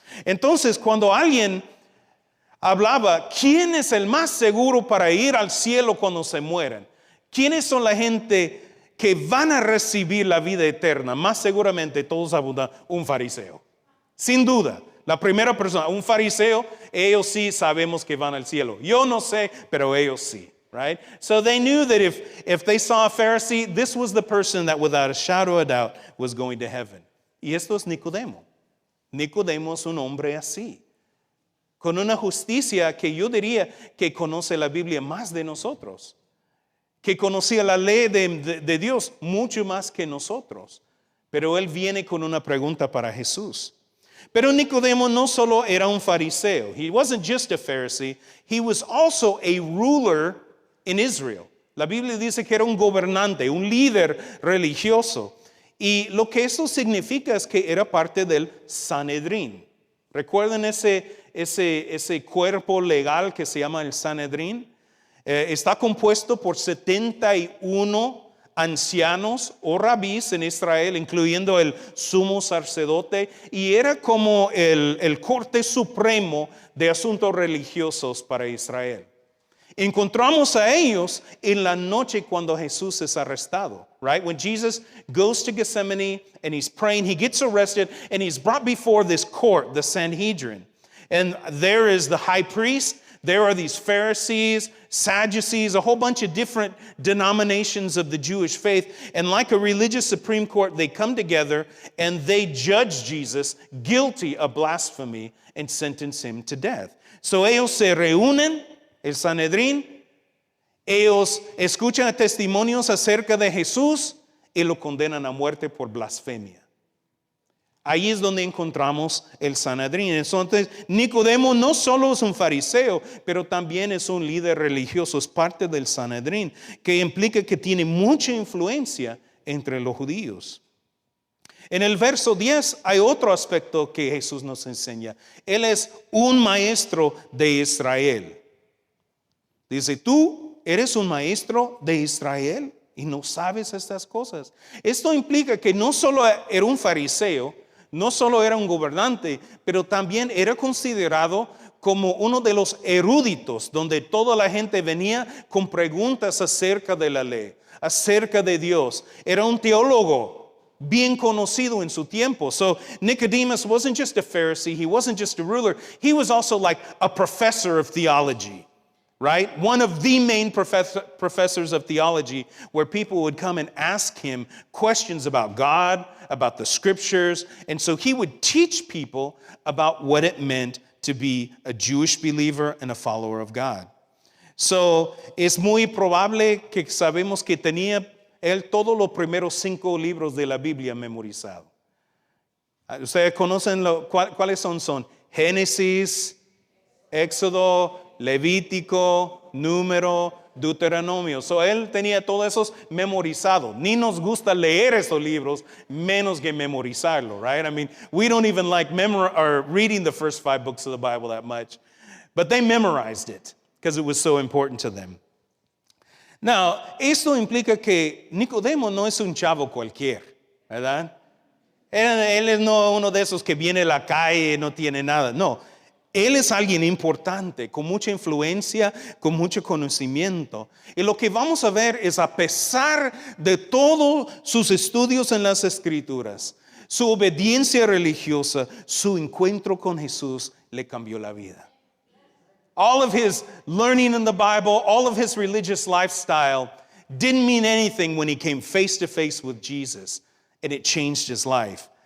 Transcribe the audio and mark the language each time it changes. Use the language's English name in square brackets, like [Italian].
[Spanish] Entonces, cuando alguien hablaba, ¿quién es el más seguro para ir al cielo cuando se mueren? ¿Quiénes son la gente que van a recibir la vida eterna? Más seguramente todos abundan un fariseo. Sin duda, la primera persona, un fariseo, ellos sí sabemos que van al cielo. Yo no sé, pero ellos sí. Right? [English] So they knew that if they saw a Pharisee, this was the person that without a shadow of a doubt was going to heaven. [Spanish] Y esto es Nicodemo. Nicodemo es un hombre así, con una justicia que yo diría que conoce la Biblia más de nosotros, que conocía la ley de Dios mucho más que nosotros. Pero él viene con una pregunta para Jesús. Pero Nicodemo no solo era un fariseo. [English] He wasn't just a Pharisee. He was also a ruler in Israel. [Spanish] La Biblia dice que era un gobernante, un líder religioso. Y lo que eso significa es que era parte del Sanedrín. ¿Recuerdan ese cuerpo legal que se llama el Sanedrín? Está compuesto por 71 ancianos o rabís en Israel, incluyendo el sumo sacerdote, y era como el corte supremo de asuntos religiosos para Israel. Encontramos a ellos en la noche cuando Jesús es arrestado, right? [English] When Jesus goes to Gethsemane and he's praying, he gets arrested and he's brought before this court, the Sanhedrin. And there is the high priest, there are these Pharisees, Sadducees, a whole bunch of different denominations of the Jewish faith. And like a religious Supreme Court, they come together and they judge Jesus guilty of blasphemy and sentence him to death. [Spanish] So ellos se reúnen, el Sanedrín, ellos escuchan testimonios acerca de Jesús y lo condenan a muerte por blasfemia. Ahí es donde encontramos el Sanedrín. Entonces, Nicodemo no solo es un fariseo, pero también es un líder religioso, es parte del Sanedrín, que implica que tiene mucha influencia entre los judíos. En el verso 10 hay otro aspecto que Jesús nos enseña. Él es un maestro de Israel. Dice, tú eres un maestro de Israel y no sabes estas cosas. Esto implica que no solo era un fariseo, no solo era un gobernante, pero también era considerado como uno de los eruditos, donde toda la gente venía con preguntas acerca de la ley, acerca de Dios. Era un teólogo bien conocido en su tiempo. [English] So Nicodemus wasn't just a Pharisee, he wasn't just a ruler, he was also like a professor of theology. Right? One of the main professors of theology, where people would come and ask him questions about God, about the scriptures. And so he would teach people about what it meant to be a Jewish believer and a follower of God. [Spanish] So, es muy probable que sabemos que tenía él todos los primeros 5 libros de la Biblia memorizados. ¿Ustedes conocen cuáles son? Son Génesis, Éxodo, Levítico, Número, Deuteronomio. So, él tenía todos esos memorizados. Ni nos gusta leer esos libros, menos que memorizarlo, [English] right? I mean, we don't even like reading the first 5 books of the Bible that much. But they memorized it because it was so important to them. [Spanish] Now, esto implica que Nicodemo no es un chavo cualquier, ¿verdad? Él es no uno de esos que viene a la calle y no tiene nada. No, él es alguien importante, con mucha influencia, con mucho conocimiento. Y lo que vamos a ver es, a pesar de todos sus estudios en las Escrituras, su obediencia religiosa, su encuentro con Jesús le cambió la vida. [English] All of his learning in the Bible, all of his religious lifestyle didn't mean anything when he came face to face with Jesus, and it changed his life.